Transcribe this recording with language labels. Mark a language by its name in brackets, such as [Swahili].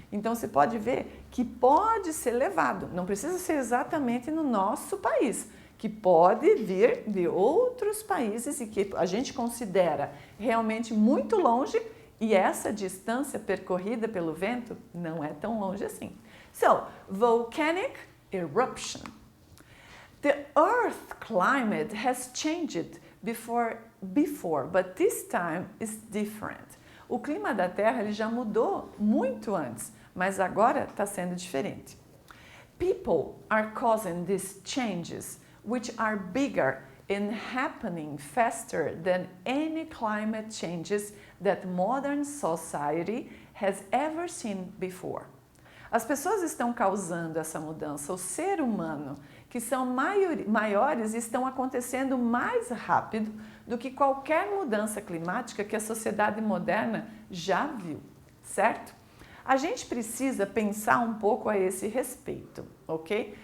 [Portuguese] Então, você pode ver que pode ser levado, não precisa ser exatamente no nosso país, que pode vir de outros países e que a gente considera realmente muito longe e essa distância percorrida pelo vento não é tão longe assim. [English] So, volcanic eruption. The Earth climate has changed before, but this time is different. [Portuguese] O clima da Terra ele já mudou muito antes, mas agora está sendo diferente. [English] People are causing these changes, which are bigger and happening faster than any climate changes that modern society has ever seen before. [Portuguese] As pessoas estão causando essa mudança, o ser humano, que são maiores, estão acontecendo mais rápido do que qualquer mudança climática que a sociedade moderna já viu, certo? A gente precisa pensar um pouco a esse respeito, ok?